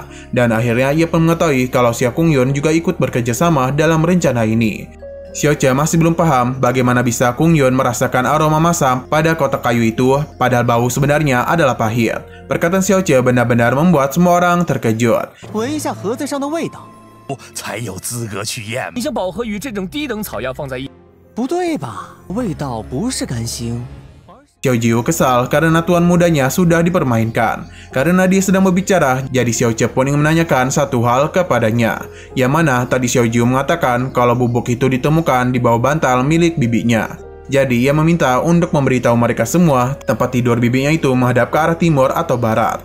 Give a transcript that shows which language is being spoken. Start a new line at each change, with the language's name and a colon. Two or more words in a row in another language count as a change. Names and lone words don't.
Indonesian: Dan akhirnya ia pun mengetahui kalau Xiao Kong Yun juga ikut bekerja sama dalam rencana ini. Xiaoche masih belum paham bagaimana bisa Kong Yun merasakan aroma masam pada kotak kayu itu, padahal bau sebenarnya adalah pahit. Perkataan Xiaoche benar-benar membuat semua orang terkejut.
Chinese: 闻一下盒子上的味道，才有资格去验你将饱和鱼这种低等草药放在一，不对吧？味道不是干腥。
Indonesian: Xiaojiu kesal karena tuan mudanya sudah dipermainkan. Karena dia sedang berbicara, jadi Xiaoche pun ingin menanyakan satu hal kepadanya. Yang mana tadi Xiaojiu mengatakan kalau bubuk itu ditemukan di bawah bantal milik bibinya. Jadi ia meminta untuk memberitahu mereka semua tempat tidur bibinya itu menghadap ke arah timur atau barat.